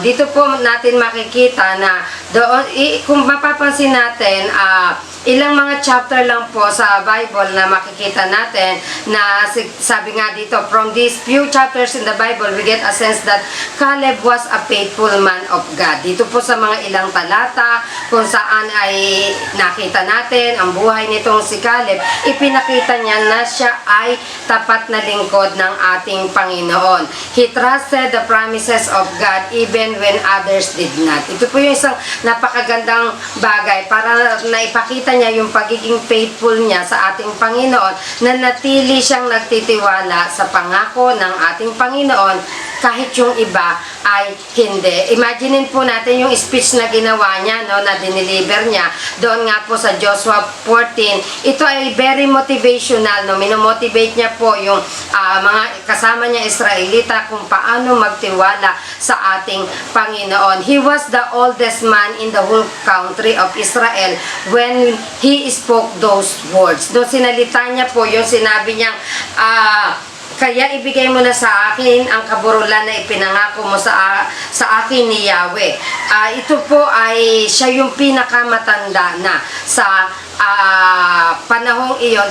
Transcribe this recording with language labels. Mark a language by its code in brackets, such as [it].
[tl] Dito po natin makikita na doon, kung mapapansin natin, ilang mga chapter lang po sa Bible na makikita natin na sabi nga dito, [en] from these few chapters in the Bible, we get a sense that Caleb was a faithful man of God. [tl] Dito po sa mga ilang talata kung saan ay nakita natin ang buhay nitong si Caleb, ipinakita niya na siya ay tapat na lingkod ng ating Panginoon. [en] He trusted the promises of God even when others did not. [tl] Ito po yung isang napakagandang bagay para naipakita niya yung pagiging faithful niya sa ating Panginoon, na natili siyang nagtitiwala sa pangako ng ating Panginoon kahit yung iba ay hindi. Imaginein po natin yung speech na ginawa niya, no, na dineliver niya doon nga po sa Joshua 14. Ito ay very motivational, no? Minomotivate niya po yung mga kasama niya Israelita kung paano magtiwala sa ating Panginoon. [en] He was the oldest man in the whole country of Israel when he spoke those words. [tl] Doon sinalita niya po yung sinabi niyang kaya ibigay mo na sa akin ang kaburulan na ipinangako mo sa akin ni Yahweh. Ito po ay siya yung pinakamatanda na sa panahong iyon.